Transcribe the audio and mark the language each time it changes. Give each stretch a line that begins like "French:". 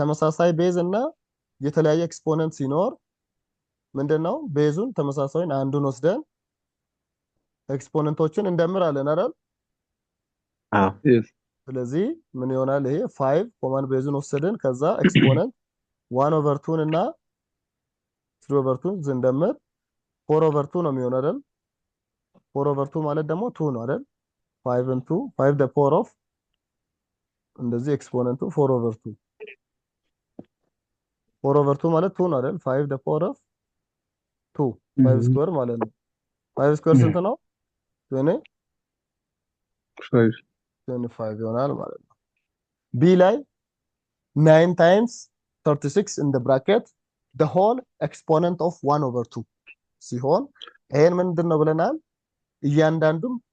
Amharic: ተመሳሳይ ቤዝ እና የተለያየ ኤክስፖነንት ሲኖር ምንድነው ቤዙን ተመሳሳይን አንዱን ወስደን ኤክስፖነንቶችን እንደምራለን አይደል?
English: yes
Amharic: ስለዚህ ምን ይሆናል ይሄ 5 ኮመን ቤዙን ወሰደን ከዛ ኤክስፖነንት 1 over 2 እና 3 over 2 ዝንደምር 4 over 2 ነው የሚሆነው አይደል? 4 over 2 ማለት ደግሞ 2 ነው አይደል? 5 and 2 5 the power of እንደዚህ ኤክስፖነንቱ 4 over 2 4 over 2 ማለት 2 ነው አይደል? 5 the power of 2 5 ስኩዌር ማለት ነው። 5 ስኩዌር ስንት ነው? 25 ይሆናል ማለት ነው። ቢ ላይ
English: 9 times 36 in the bracket the whole exponent of 1 over 2
Amharic: ሲሆን ይሄን ምንድነው ብለናል? እያንዳንዱም